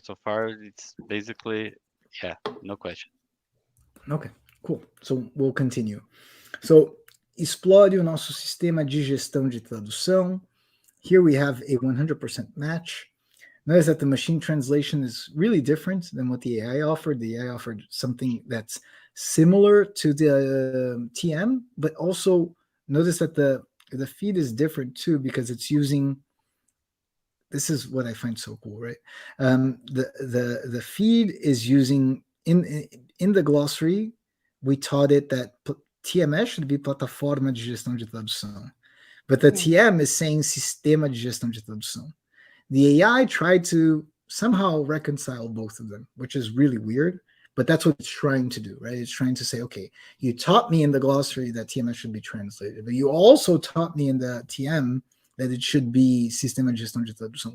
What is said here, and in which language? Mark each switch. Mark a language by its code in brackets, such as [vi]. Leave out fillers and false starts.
[en] So far, it's basically, yeah, no question. Okay, cool. So we'll continue. [pt] So, explore o nosso sistema de gestão de tradução. [en] Here we have a 100% match. Notice that the machine translation is really different than what the AI offered. The AI offered something that's similar to the TM, but also notice that the feed is different too, because it's using, this is what I find so cool, right? The feed is using, in the glossary, we taught it that TMS should be [pt] plataforma de gestão de tradução. [en] But the TM is saying [pt] sistema de gestão de tradução. [en] The AI tried to somehow reconcile both of them, which is really weird, but that's what it's trying to do, right? It's trying to say, okay, you taught me in the glossary that TMS should be translated, but you also taught me in the TM that it should be [pt] sistema de gestão de tradução.